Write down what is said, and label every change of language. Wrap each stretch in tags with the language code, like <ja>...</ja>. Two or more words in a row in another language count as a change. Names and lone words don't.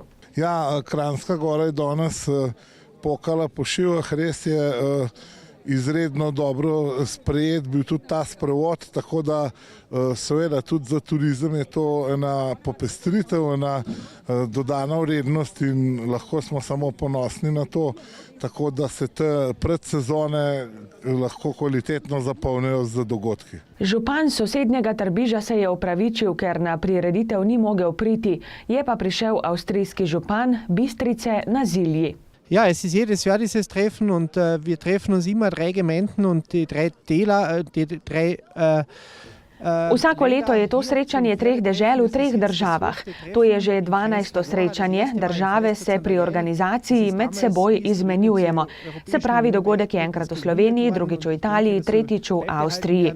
<sl>Ja, Kranjska Gora je danes pokala po šivah, res je izredno dobro sprejet bil tudi ta sprevod, tako da seveda tudi za turizem je to ena popestritev, ena dodana vrednost in lahko smo samo ponosni na to, tako da se te predsezone lahko kvalitetno zapolnijo z dogodki. Župan sosednjega Trbiža se je opravičil, ker na prireditev ni mogel priti, je pa prišel avstrijski župan Bistrice na Zilji.</sl> <de>Ja, es ist jedes Jahr dieses Treffen und wir treffen uns immer drei Gemeinden und die drei Täler,</de> <sl>Vsako leto je to srečanje treh dežel v treh državah. To je že 12. srečanje. Države se pri organizaciji med seboj izmenjujemo. Se pravi, dogodek je enkrat v Sloveniji, drugič v Italiji, tretjič v Avstriji.</sl>